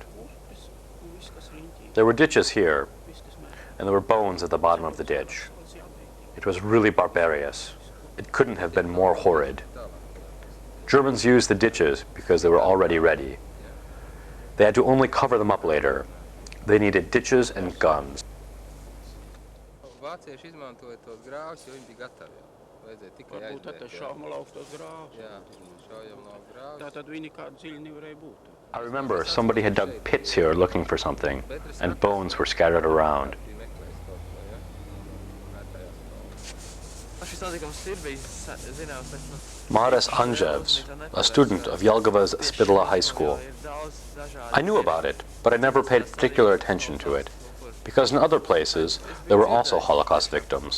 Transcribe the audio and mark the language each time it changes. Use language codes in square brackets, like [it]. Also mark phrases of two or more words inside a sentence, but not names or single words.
[en] There were ditches here, and there were bones at the bottom of the ditch. It was really barbarous. It couldn't have been more horrid. Germans used the ditches because they were already ready. They had to only cover them up later. They needed ditches and guns. [lv] Vācieši izmantoja tos grāvus, jo viņi bija gatavi. Vajadzēja tikai aizbēgt. Varbūt tad šaujamlauks tos grāvus. Jā, šaujamlauks grāvus. Tātad viņi kādu dziļi nevarēja būt. [en] I remember somebody had dug pits here looking for something, and bones were scattered around. Māris Martinsons, a student of Jelgava's Spidla High School. I knew about it, but I never paid particular attention to it, because in other places there were also Holocaust victims.